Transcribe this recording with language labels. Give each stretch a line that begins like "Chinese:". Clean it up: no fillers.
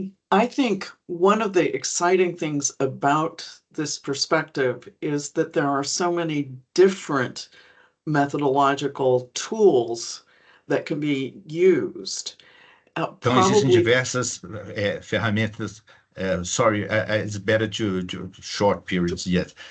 English: I think one of the exciting things about this perspective is that there are so many different methodological tools that can be used.
Portuguese: Então, existem diversas ferramentas.
English: Sorry, it's better to short periods yet.